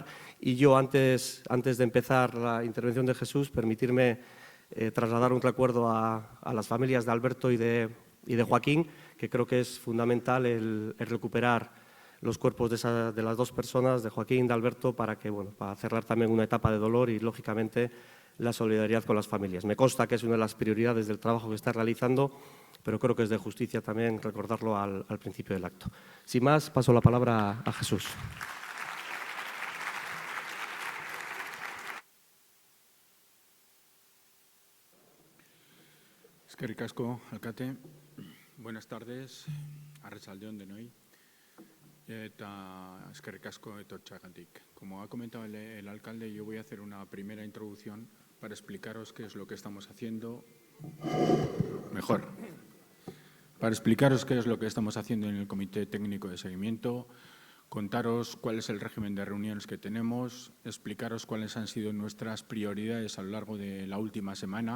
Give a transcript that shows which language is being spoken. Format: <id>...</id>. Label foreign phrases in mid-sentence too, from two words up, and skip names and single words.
<es>Y yo, antes de empezar la intervención de Jesús, permitirme trasladar un recuerdo a las familias de Alberto y de Joaquín, que creo que es fundamental el recuperar los cuerpos de las dos personas, de Joaquín y de Alberto, para cerrar también una etapa de dolor y, lógicamente, la solidaridad con las familias. Me consta que es una de las prioridades del trabajo que está realizando, pero creo que es de justicia también recordarlo al principio del acto. Sin más, paso la palabra a Jesús.</es> <eu>Eskerrik asko, alkate.</eu> <es>Buenas tardes,</es> <eu>arratsaldeon denoi. Eta eskerrik asko etortxagatik.</eu> <es>Como ha comentado el alcalde, yo voy a hacer una primera introducción para explicaros qué es lo que estamos haciendo. Mejor. Para explicaros qué es lo que estamos haciendo en el Comité Técnico de Seguimiento, contaros cuál es el régimen de reuniones que tenemos, explicaros cuáles han sido nuestras prioridades a lo largo de la última semana.</es>